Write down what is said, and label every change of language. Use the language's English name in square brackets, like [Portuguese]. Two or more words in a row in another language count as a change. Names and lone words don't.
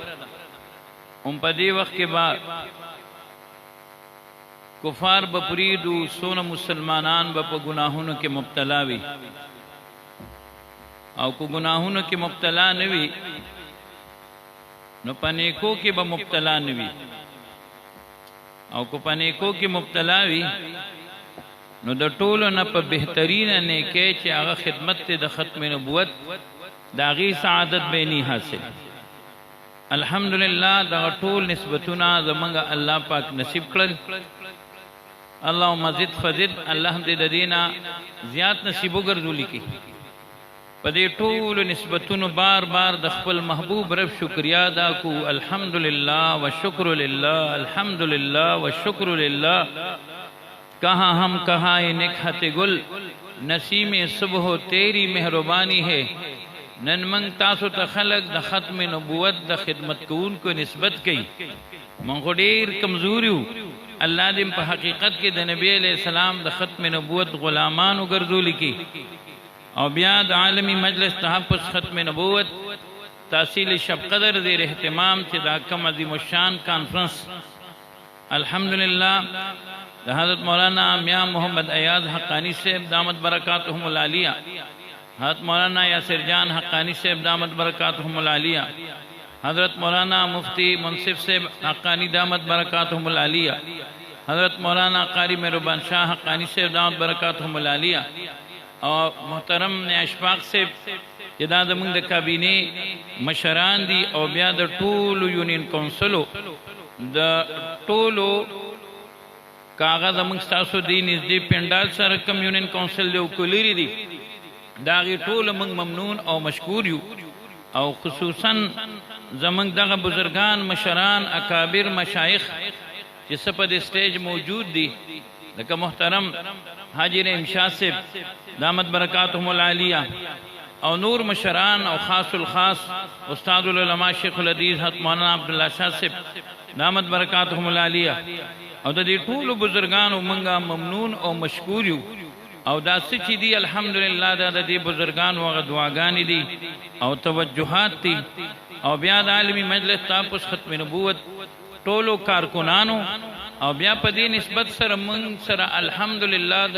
[Pashto] هم په دې وخت کې به کفار به پریدو، څونه مسلمانان به په ګناهونو کې مبتلا وي، او که ګناهونو کې مبتلا نه وي نو په نیکو کې به مبتلا نه وي، او که په نیکو کې مبتلا وي نو د ټولو نه په بهترینه نیکۍ چې هغه خدمت دی د ختم نبوت، دا غي سعادت بینی حاصل. الحمدلله دا ټول نسبتونه زمونږ الله پاک نصیب کړل. [Arabic] اللهم زد فزد. [Pashto] الله دې د دینه زیات نصیب وګرځولي کی. په دې ټول نسبتونو بار بار د خپل محبوب رب شکریا ادا کو. [Arabic] الحمدلله والشکر لله، الحمدلله والشکر لله. [Urdu] کہاں ہم کہاں نکہت گل، نسیم صبح تیری مہربانی ہے. [Pashto] نن منگ تاسو ته خلق د ختم نبوت د خدمت کوونکو نسبت کوي. من خو ډېر کمزوریو، الله دې په حقیقت کې د نبی [Arabic] علیہ السلام [Pashto] د ختم نبوت غلامانو ګرځولي کی، او بیا د عالمی مجلس تحفظ ختم نبوت تحصیل شب قدر دیر اهتمام چې دا کم عظیم الشان کانفرنس الحمدللہ د حضرت مولانا میاں محمد ایاز حقانی صاحب [Arabic] دامت برکاتہم العالیہ، [Pashto] حضرت مولانا یاسر جان حقانی صاحب [Arabic] دامت برکاتہم العالیہ، [Pashto] حضرت مولانا مفتی منصف صاحب حقانی [Arabic] دامت برکاتہم [Pashto] العالیہ، حضرت مولانا قاری مہربان شاہ حقانی صاحب [Arabic] دامت برکاتہم العالیہ، [Pashto] اور محترم اشفاق صاحب جدا زمونږ د کابینې مشران دي، او بیا د ټولو یونین کونسلو د ټولو کاغذ زمونږ ستاسو دی نږدې پنډال سره کم یونین کونسل دی او کلیري دي، د هغې ټوله موږ ممنون او مشکور یو. او خصوصا زمونږ دغه بزرگان مشران اکابر مشایخ چې څه په دې سټیج موجود دي لکه محترم حاجی رحیم شاه صاحب [Arabic] دامت برکاتهم العالیہ [Pashto] او نور مشران او خاص الخاص استاد العلماء شیخ الحدیث حضرت مولانا عبداللہ شاہ صاحب [Arabic] دامت برکاتهم العالیہ [Pashto] او د دې ټولو بزرګانو منګه ممنون او مشکور یو او دا څه چې دي الحمدلله دا د دې بزرګانو هغه دعاګانې دي او توجهات دي او بیا د عالمي مجلس تاسو ختم نبوت ټولو کارکنانو او بیا په دې نسبت سره موږ سره الحمدلله د